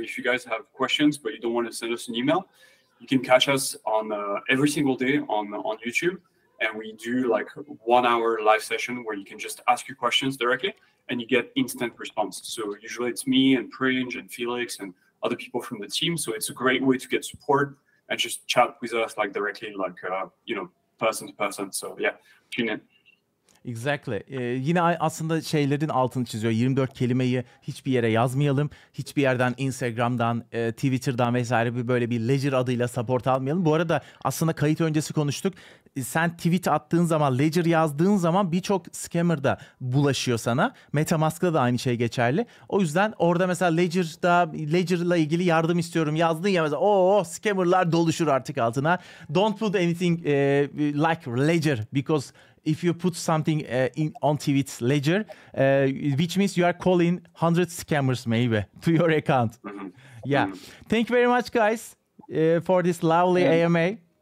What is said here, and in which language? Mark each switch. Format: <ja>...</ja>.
<en>So if you guys have questions but you don't want to send us an email, you can catch us on every single day on YouTube, and we do like 1 hour live session where you can just ask your questions directly and you get instant response. So usually it's me and Pringe and Felix and other people from the team. So it's a great way to get support and just chat with us like directly, like person to person. So yeah, tune in. Exactly.</en> <tr>Yine aslında şeylerin altını çiziyor. 24 kelimeyi hiçbir yere yazmayalım. Hiçbir yerden Instagram'dan, Twitter'dan vesaire böyle bir Ledger adıyla support almayalım. Bu arada aslında kayıt öncesi konuştuk. Sen tweet attığın zaman, Ledger yazdığın zaman birçok scammer da bulaşıyor sana. MetaMask'ta da aynı şey geçerli. O yüzden orada mesela Ledger'la ilgili yardım istiyorum yazdın ya mesela scammer'lar doluşur artık altına.</tr> <en>Don't put anything like Ledger, because if you put something on tweets Ledger, which means you are calling 100 scammers maybe to your account. Yeah. Thank you very much, guys, for this lovely AMA.</en>